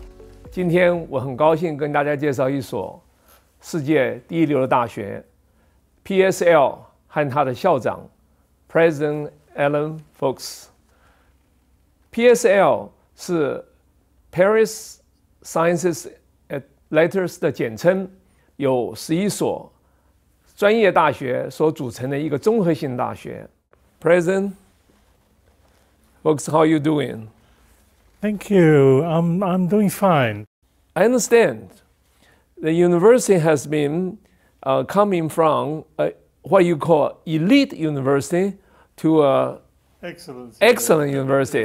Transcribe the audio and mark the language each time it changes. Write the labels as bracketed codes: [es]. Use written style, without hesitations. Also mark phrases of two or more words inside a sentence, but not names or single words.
[zh] 今天我很高兴跟大家介绍一所世界第一流的大学 PSL 和它的校长 President Alain Fuchs。PSL 是 Paris Sciences et Lettres 的简称，由11所专业大学所组成的一个综合性大学。 [en] President Fuchs, how are you doing? Thank you. I'm doing fine. I understand the university has been coming from what you call elite university to excellent university.